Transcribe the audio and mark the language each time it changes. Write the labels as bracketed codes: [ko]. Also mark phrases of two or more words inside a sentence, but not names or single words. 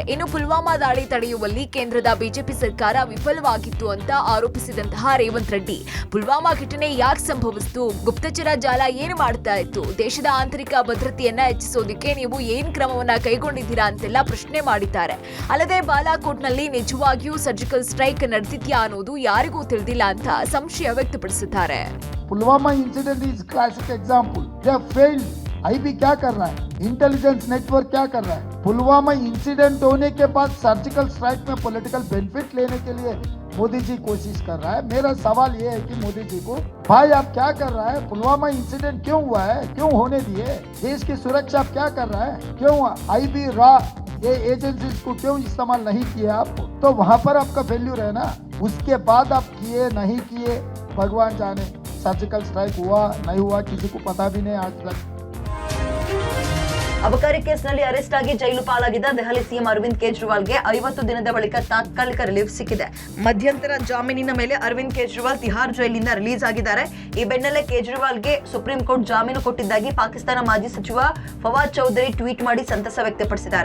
[kn] ಇನ್ನು ಪುಲ್ವಾಮಾ ದಾಳಿ ತಡೆಯುವಲ್ಲಿ ಕೇಂದ್ರದ ಬಿಜೆಪಿ ಸರ್ಕಾರ ವಿಫಲವಾಗಿತ್ತು ಅಂತ ಆರೋಪಿಸಿದಂತಹ ರೇವಂತ್ ರೆಡ್ಡಿ, ಪುಲ್ವಾಮಾ ಘಟನೆ ಯಾಕೆ ಸಂಭವಿಸಿತು, ಗುಪ್ತಚರ ಜಾಲ ಏನು ಮಾಡ್ತಾ ಇತ್ತು, ದೇಶದ ಆಂತರಿಕ ಭದ್ರತೆಯನ್ನ ಹೆಚ್ಚಿಸೋದಕ್ಕೆ ನೀವು ಏನ್ ಕ್ರಮವನ್ನ ಕೈಗೊಂಡಿದ್ದೀರಾ ಅಂತೆಲ್ಲ ಪ್ರಶ್ನೆ ಮಾಡಿದ್ದಾರೆ. ಅಲ್ಲದೆ ಬಾಲಾಕೋಟ್ನಲ್ಲಿ ನಿಜವಾಗಿಯೂ [en] surgical strike [kn] ನಡೆದಿದ್ಯಾ ಅನ್ನೋದು ಯಾರಿಗೂ ತಿಳಿದಿಲ್ಲ ಅಂತ ಸಂಶಯ ವ್ಯಕ್ತಪಡಿಸಿದ್ದಾರೆ. [en] Pulwama incident is classic example. they have failed. [hi] आईबी क्या कर रहा है, [en] intelligence network [hi] क्या कर रहा है. पुलवामा इंसिडेंट होने के बाद [en] surgical strike [hi] में [en] political benefit [hi] लेने के लिए मोदी जी कोशिश कर रहा है. मेरा सवाल ये है कि मोदी जी को, भाई आप क्या कर रहा है, पुलवामा इंसिडेंट क्यों हुआ है, क्यों होने दिए, देश की सुरक्षा आप क्या कर रहा है, क्यों आईबी रा ये एजेंसीज को क्यों इस्तेमाल नहीं किए आप, तो वहां पर आपका फेल्यूर है ना. उसके बाद आप किए नहीं किए भगवान जाने. [en] surgical strike [hi] हुआ नहीं हुआ किसी को पता भी नहीं आज तक. [kn] ಅಬಕಾರಿ ಕೇಸ್ನಲ್ಲಿ ಅರೆಸ್ಟ್ ಆಗಿ ಜೈಲು ಪಾಲಾಗಿದ್ದ ದೆಹಲಿ ಸಿಎಂ ಅರವಿಂದ್ ಕೇಜ್ರಿವಾಲ್ಗೆ 50 ದಿನದ ಬಳಿಕ ತಾತ್ಕಾಲಿಕ ರಿಲೀಫ್ ಸಿಕ್ಕಿದೆ. ಮಧ್ಯಂತರ ಜಾಮೀನಿನ ಮೇಲೆ ಅರವಿಂದ್ ಕೇಜ್ರಿವಾಲ್ ತಿಹಾರ್ ಜೈಲಿನಿಂದ ರಿಲೀಸ್ ಆಗಿದ್ದಾರೆ. ಈ ಬೆನ್ನಲ್ಲೇ ಕೇಜ್ರಿವಾಲ್ಗೆ ಸುಪ್ರೀಂ ಕೋರ್ಟ್ ಜಾಮೀನು ಕೊಟ್ಟಿದ್ದಾಗಿ ಪಾಕಿಸ್ತಾನ ಮಾಜಿ ಸಚಿವ ಫವಾದ್ ಚೌಧರಿ ಟ್ವೀಟ್ ಮಾಡಿ ಸಂತಸ ವ್ಯಕ್ತಪಡಿಸಿದ್ದಾರೆ.